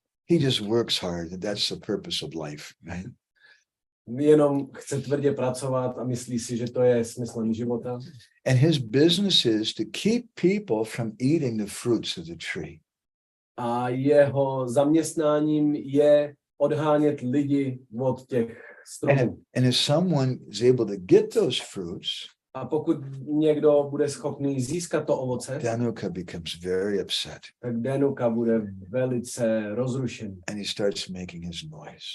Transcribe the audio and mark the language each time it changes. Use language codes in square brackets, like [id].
[en] He just works hard, and that's the purpose of life, right? [cs] Jenom chce tvrdě pracovat a myslí si, že to je smyslem života. [en] And his business is to keep people from eating the fruits of the tree. [cs] A jeho zaměstnáním je odhánět lidi od těch stromů. [en] And if someone is able to get those fruits, [cs] a pokud někdo bude schopný získat to ovoce, [en] Dhanuka becomes very upset. [cs] tak Dhanuka bude velice rozrušený. [en] And he starts making his noise.